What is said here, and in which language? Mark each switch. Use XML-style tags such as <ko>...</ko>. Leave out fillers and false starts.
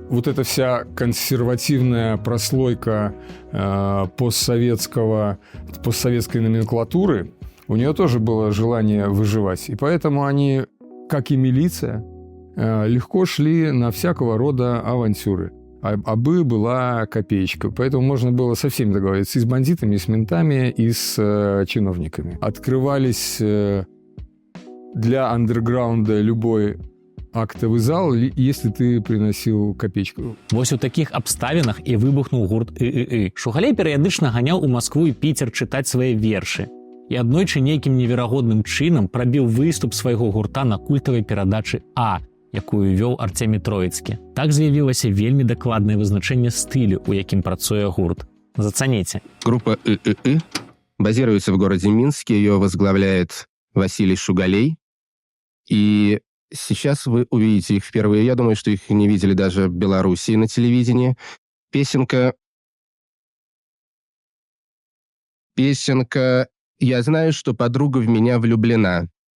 <ru>Вот эта вся консервативная прослойка постсоветской номенклатуры, у нее тоже было желание выживать. И поэтому они, как и милиция, легко шли на всякого рода авантюры. Абы была копеечка. Поэтому можно было со всеми договориться. И с бандитами, и с ментами, и с чиновниками. Открывались для андерграунда любой актовый зал, если ты приносил копеечку.</ru> <be>Вось у такіх абставінах і выбухнуў гурт ИИИ. Шугалей перыядычна ганяў у Маскву і Піцер чытаць свае вершы. І аднойчы нейкім неверагодным чынам прабіў выступ свайго гурта на культавай перадачы А, якую вёў Артемій Троіцкі. Так з'явілася вельмі дакладнае вызначэнне стылю, у якім працуе гурт. Зацаніце.</be> <ru>Группа ИИИ базируется в городе Минске. Ее возглавляет Василий Шугалей. И Сейчас вы увидите их впервые. Я думаю, что их не видели даже в Белоруссии на телевидении. Песенка «Я знаю, что подруга в меня влюблена».</ru>